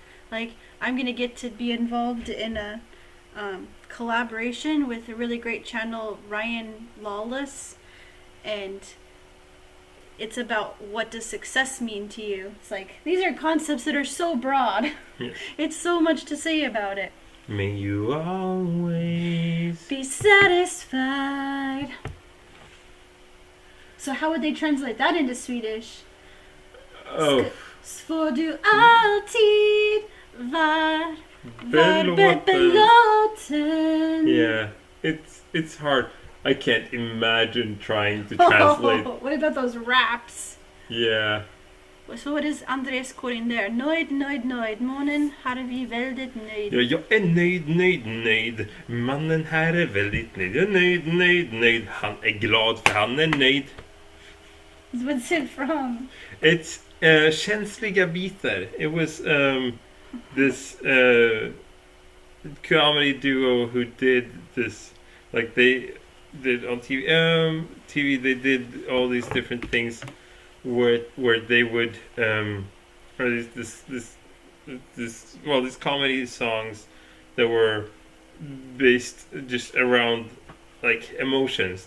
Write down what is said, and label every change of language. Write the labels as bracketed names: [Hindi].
[English] Like I'm gonna get to be involved in a collaboration with a really great channel, Ryan Lawless, and it's about what does success mean to you. It's like these are concepts that are so broad. yes. It's so much to say about it. May you always Be satisfied. So how would they translate that into Swedish? Oh, [Swedish] Får du alltid vara belåten. [English] yeah. It's hard. I can't imagine trying to translate. What about those raps? Yeah. Så what is Andres Korin there? [Swedish] Nöjd, nöjd, nöjd. Månen har vi väldigt nöjd. Ja, jag är nöjd. Mannen här är väldigt nöjd. Jag är nöjd. Han är glad för han är nöjd. [English] What's it from? It's känsliga bitar. It was this comedy duo who did this. Like they did on TV. TV they did all these different things where they would or these comedy songs that were based just around like emotions.